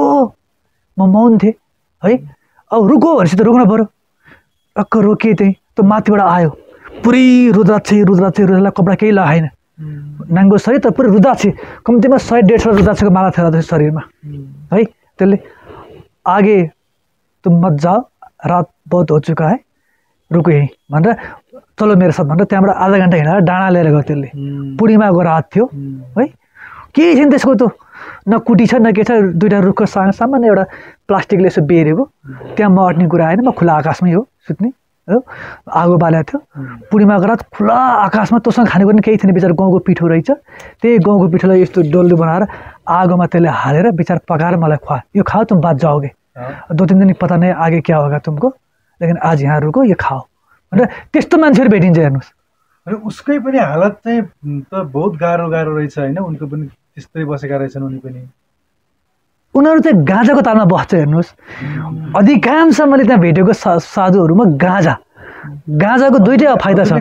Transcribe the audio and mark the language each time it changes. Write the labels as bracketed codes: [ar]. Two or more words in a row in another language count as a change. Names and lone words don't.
[ne] म मौन थिएँ है, अब रुको भनेपछि त रोक्नु पऱ्यो। टक्क रोकिएँ, त्यहीँ त्यो माथिबाट आयो, पुरै रुद्राक्षलाई कपडा केही लगाएन, नाङ्गो शरीर तर पुरै रुद्राक्षी, कम्तीमा 100-150 रुद्राक्षीको माला थियो शरीरमा है। त्यसले [hi] आगे तुम मत जाओ, रात बहुत हो चुका है, रुको [ne] यहीँ भनेर, चलो मेरो साथ भनेर त्यहाँबाट आधा घन्टा हिँडेर डाँडा लिएर गयो। त्यसले पुडीमा गएर हात थियो है, केही छैन त्यसको, त्यो न कुटी छ न के छ, दुईवटा रुखको सामान्य एउटा प्लास्टिकले यसो बेरेको, त्यहाँ म अट्ने कुरा आएन। म खुला आकाशमै हो सुत्ने हो, आगो बालेको थियो, पुडीमा गएर खुला आकाशमा। तँसँग खानेको पनि केही थिएन, बिचार गाउँको पिठो रहेछ, त्यही गाउँको पिठोलाई यस्तो डल्लो बनाएर आगोमा त्यसले हालेर बिचार पकाएर मलाई खुवा, यो [hi] खाओ तुम बात जाओगे, 2-3 दिन पता नहीं आगे क्या होगा तुमको, लेकिन आज यहाँ रुको, [ne] यो खाओ भनेर त्यस्तो मान्छेहरू भेटिन्छ। हेर्नुहोस्, उसकै पनि हालत चाहिँ त बहुत गाह्रो रहेछ होइन, उनको पनि त्यस्तै बसेका रहेछन् उनी पनि। उनीहरू चाहिँ गाँजाको तालमा बस्छ। हेर्नुहोस्, अधिकांश मैले त्यहाँ भेटेको साधुहरूमा गाँजाको दुइटै फाइदा छ।